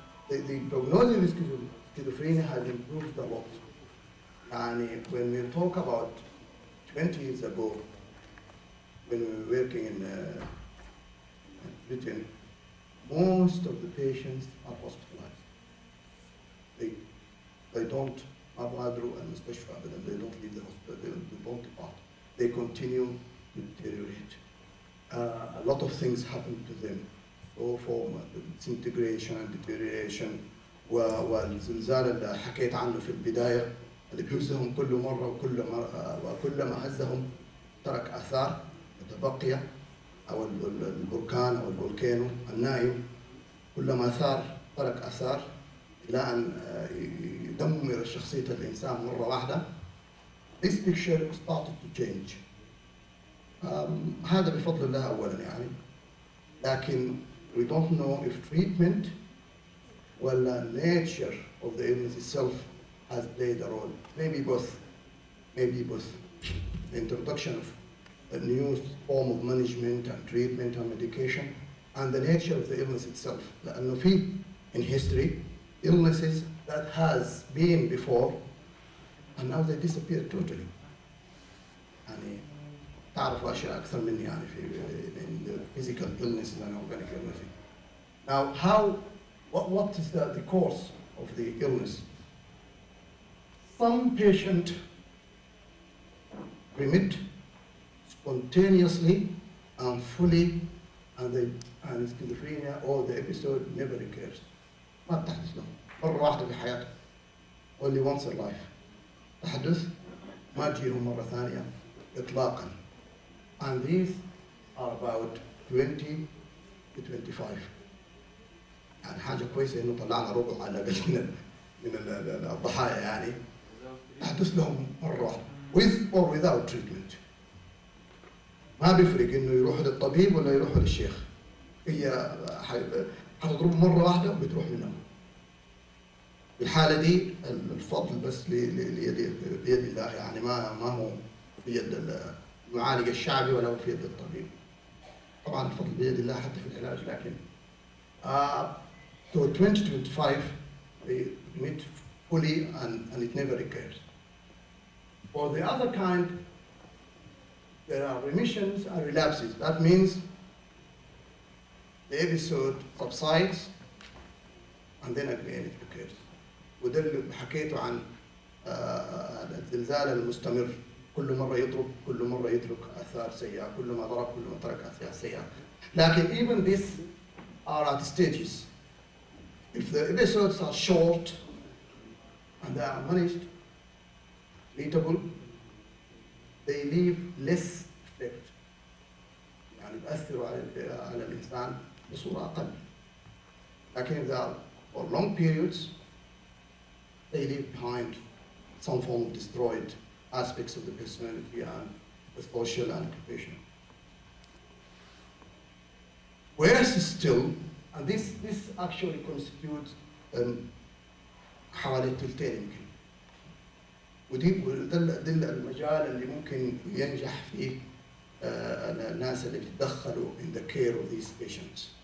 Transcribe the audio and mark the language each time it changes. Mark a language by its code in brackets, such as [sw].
[en] The prognosis of schizophrenia has improved a lot. And when we talk about 20 years ago, when we were working in Britain, most of the patients are hospitalized. They don't [ar] أبغادروا المستشفى أبدا. [en] They don't leave the hospital. They don't depart. They continue to deteriorate. A lot of things happen to them. So for disintegration and deterioration [ar] والزلزال اللي حكيت عنه في البداية اللي بيهزهم كل مرة وكل ما هزهم ترك آثار متبقية، أو البركان أو الفولكانو النائم كلما ثار ترك آثار إلى أن يدمر شخصية الإنسان مرة واحدة. [en] This picture started to change. [ar] هذا بفضل الله أولا يعني، لكن [en] we don't know if treatment ولا nature of the illness itself has played a role. Maybe both. Maybe both. The introduction of a new form of management and treatment and medication, and the nature of the illness itself. [ar] لأنه في [en] in history illnesses that has been before and now they disappear totally. [ar] يعني تعرفوا أشياء أكثر مني يعني [en] in the physical illnesses and organic illnesses. Now, what is the course of the illness? Some patient remit spontaneously and fully, and schizophrenia or the episode never recurs. [ar] ما بتحدث لهم مرة واحدة في حياتهم. [en] Only once in life. [ar] تحدث ما تجيهم مرة ثانية إطلاقا. [en] And these are about 20 to 25. [ar] يعني حاجة كويسة إنه طلعنا ربع على الأقل من الضحايا يعني. تحدث لهم مرة واحدة [en] with or without treatment. [ar] ما بيفرق إنه يروحوا للطبيب ولا يروحوا للشيخ. هي حتضرب مرة واحدة وبتروح منهم. في الحالة دي الفضل بس بيد الله يعني، ما هو بيد المعالج الشعبي ولا هو في يد الطبيب. طبعا الفضل بيد الله حتى في العلاج، لكن [en] so 2025 they remit fully and it never recurs. For the other kind, there are remissions and relapses. That means the episode subsides and then again it recurs. [ar] وده اللي حكيته عن الزلزال المستمر، كل مرة يضرب، كل مرة يترك آثار سيئة، كل ما ضرب كل ما ترك آثار سيئة. [en] لكن even these are at stages. If the episodes are short and they are managed, treatable, they leave less effect. [ar] يعني بيأثروا على الإنسان بصورة أقل. [en] لكن if they are for long periods, they leave behind some form of destroyed aspects of the personality and the social and occupational. Whereas still, and this actually constitutes [ar] حوالي تلتين يمكن. وده المجال اللي ممكن ينجح فيه الناس اللي بيتدخلوا [en] in the care of these patients.